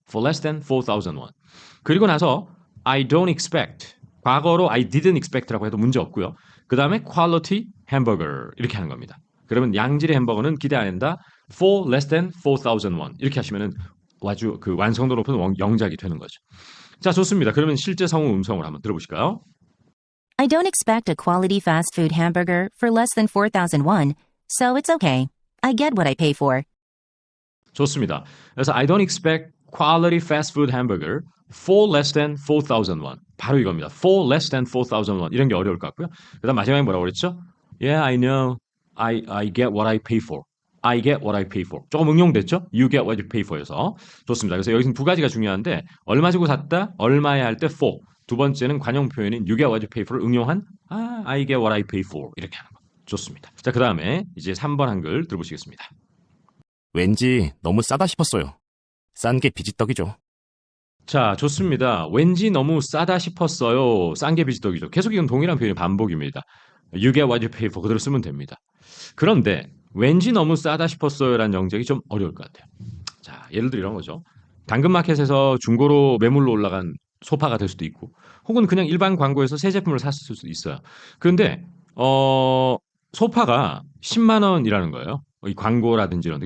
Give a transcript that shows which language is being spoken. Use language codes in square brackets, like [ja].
[en] for less than 4,000 won. [ko] 그리고 나서 [en] I don't expect [ko] 과거로 [en] I didn't expect라고 [ko] 해도 문제 없고요. 그 다음에 quality hamburger 이렇게 하는 겁니다. 그러면 양질의 햄버거는 기대 안 한다. [en] for less than 4,000 won [ko] 이렇게 하시면은 아주 그 완성도 높은 영작이 되는 거죠. 자 좋습니다. 그러면 실제 성우 음성을 한번 들어보실까요? [en] I don't expect a quality fast food hamburger for less than 4,000 won, so it's okay. I get what I pay for. [ko] 좋습니다. 그래서 [en] I don't expect quality fast food hamburger for less than 4,000 won. [ko] 바로 이겁니다. [en] for less than 4,000 won. [ko] 이런 게 어려울 것 같고요. 그다음 마지막에 뭐라고 그랬죠? [en] Yeah, I know. I get what I pay for. I get what I pay for. [ko] 조금 응용됐죠? [en] You get what you pay for에서. [ko] 좋습니다. 그래서 여기서는 두 가지가 중요한데 얼마 주고 샀다, 얼마에 할 때 for. 두 번째는 관용 표현인 [en] you get what you pay for [ko] 를 응용한 [en] I get what I pay for [ko] 이렇게 하는 거. 좋습니다. 자, 그 다음에 이제 3번 한글 들어보시겠습니다. 왠지 너무 싸다 싶었어요. 싼 게 비지떡이죠. 자, 좋습니다. 왠지 너무 싸다 싶었어요. 싼 게 비지떡이죠. 계속 이건 동일한 표현의 반복입니다. [en] You get what you pay for [ko] 그대로 쓰면 됩니다. 그런데 왠지 너무 싸다 싶었어요라는 영작이 좀 어려울 것 같아요. 자, 예를 들어 이런 거죠. 당근마켓에서 중고로 매물로 올라간 소파가 될 수도 있고 혹은 그냥 일반 광고에서 새 제품을 샀을 수도 있어요. 그런데 소파가 10만 원이라는 거예요. 이 광고라든지 이런 데.